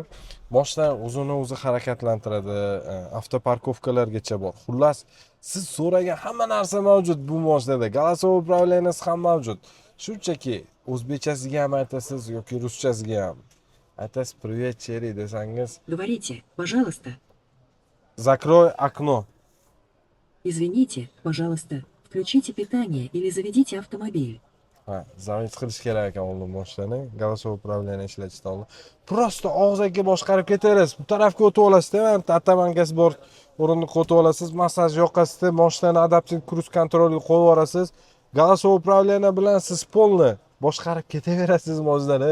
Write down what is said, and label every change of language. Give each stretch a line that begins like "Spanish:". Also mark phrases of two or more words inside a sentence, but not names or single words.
Uzbek: Mashina o'zini o'zi harakatlantiradi, avtoparkovkalargacha bor. Xullas, siz so'ragan hamma narsa mavjud bu mashinada.
Russian: Голосовой управлениесі
Uzbek: ham mavjud. Shunchaki o'zbekchasiga ham aytasiz yoki ruschasiga ham. Aytasiz "Привет, Cherry" desangiz,
Russian: Говорите, пожалуйста. "Закрой окно". Извините, пожалуйста. Включите питание или заведите автомобиль.
Uzbek: Ha, zavod qilish kerak ekan oldin mashinani.
Russian: Голосовой управление
Uzbek: ishlatishdan oldin. Prosta og'zaga boshqarib ketaverasiz. Bu tarafga o'tib olasiz-da, atamankasi bor o'rindiqqa o'tib olasiz, massaj yoqasizda, mashinani adaptiv
English: cruise controlga
Uzbek: qo'yib yuborasiz.
Russian: Голосовой управление
Uzbek: bilan siz polni boshqarib ketaverasiz mashinani.